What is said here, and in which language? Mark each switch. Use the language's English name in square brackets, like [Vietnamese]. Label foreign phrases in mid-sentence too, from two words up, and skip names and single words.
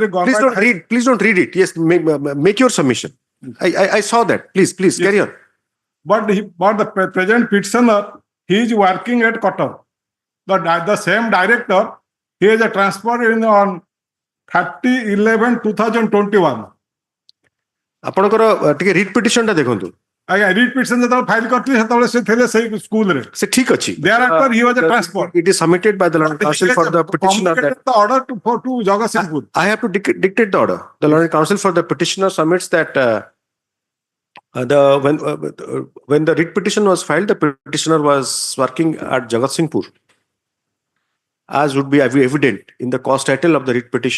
[English] Please Government. don't read. Please don't read it. Yes, make your submission. I saw that. Please, Yes. carry on. But the present petitioner, he is working at Qatar. The same director, he is a transfer on 30/11/2021. [Odia] ଆପଣଙ୍କର ଟିକେ ରିଟ୍ ପିଟିସନ ଟା ଦେଖନ୍ତୁ ଆଜ୍ଞା ରିଟ୍ ପିଟିସନ ଯେତେବେଳେ ଫାଇଲ କରିଥିଲି ସେତେବେଳେ ସେ ଥିଲେ ସେଇ ସ୍କୁଲରେ ସେ ଠିକ ଅଛି [English] thereafter he was a transfer. It is submitted by the London Council for the petitioner that the order to Jagatsinghpur. I have to dictate the order. The London Council for the petitioner submits that when the writ petition was filed, the petitioner was working at Jagatsinghpur, as would be evident in the cause title of the writ petition.